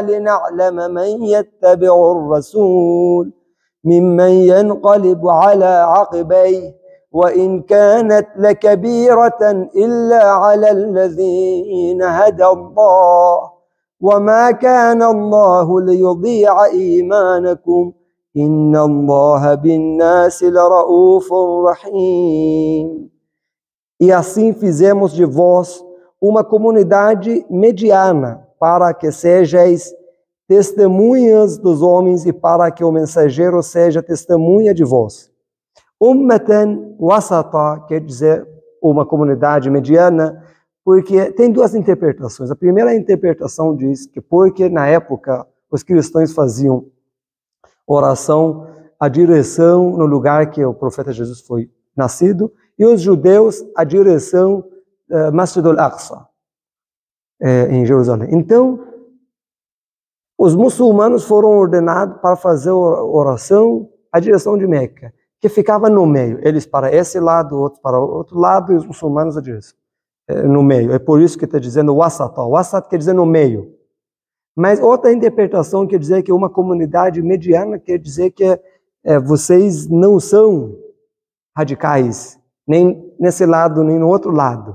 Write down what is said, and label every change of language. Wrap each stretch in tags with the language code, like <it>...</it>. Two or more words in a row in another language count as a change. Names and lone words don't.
<ar>لِنَعْلَمَ مَنْ يَتَّبِعُ الرَّسُولَ مِمَّنْ يَنْقَلِبُ عَلَى عَقِبَيْهِ وَإِنْ كَانَتْ لَكَبِيرَةً إِلَّا عَلَى الَّذِينَ هَدَى اللَّهُ وَمَا كَانَ اللَّهُ لِيُضِيعَ إِيمَانَكُمْ إِنَّ اللَّهَ بِالنَّاسِ لَرَءُوفٌ رَحِيمٌ.</ar> <pt>E assim fizemos de vós uma comunidade mediana, para que sejais testemunhas dos homens e para que o mensageiro seja testemunha de vós.</pt> <ar>أمة وسطا</ar> <pt>quer dizer uma comunidade mediana, porque tem duas interpretações. A primeira interpretação diz que porque na época os cristãos faziam oração à direção no lugar que o profeta Jesus foi nascido, e os judeus à direção Masjid al-Aqsa, em Jerusalém. Então, Os muçulmanos foram ordenados para fazer oração à direção de Meca, que ficava no meio. Eles para esse lado, outros para o outro lado, e os muçulmanos à direção, no meio. É por isso que está dizendo wasat. Wasat quer dizer no meio. Mas outra interpretação quer dizer que uma comunidade mediana quer dizer que vocês não são radicais, nem nesse lado, nem no outro lado.</pt>